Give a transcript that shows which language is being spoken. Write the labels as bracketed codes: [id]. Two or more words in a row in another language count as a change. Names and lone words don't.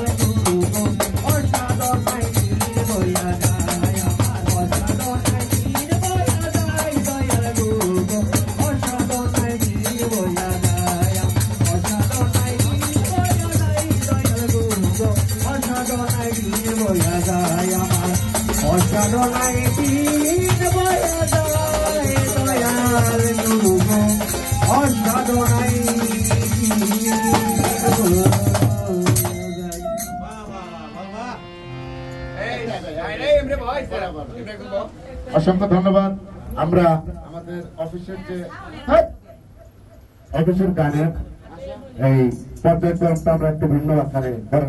[bn] গুরু গো সাধনায় দিন বয়ে যায় আমারো সাধনায় দিন বয়ে যায় দয়াল গুরু গো সাধনায় দিন বয়ে যায় আমারো সাধনায় দিন বয়ে যায় দয়াল গুরু গো সাধনায় দিন বয়ে যায় আমারো সাধনায় দিন বয়ে যায় দয়াল গুরু গো সাধনায় অসংখ্য ধন্যবাদ। আমরা আমাদের অফিসের যে অফিসের গানের এই পর্যায়ক্রমটা আমরা একটু ভিন্ন আকারে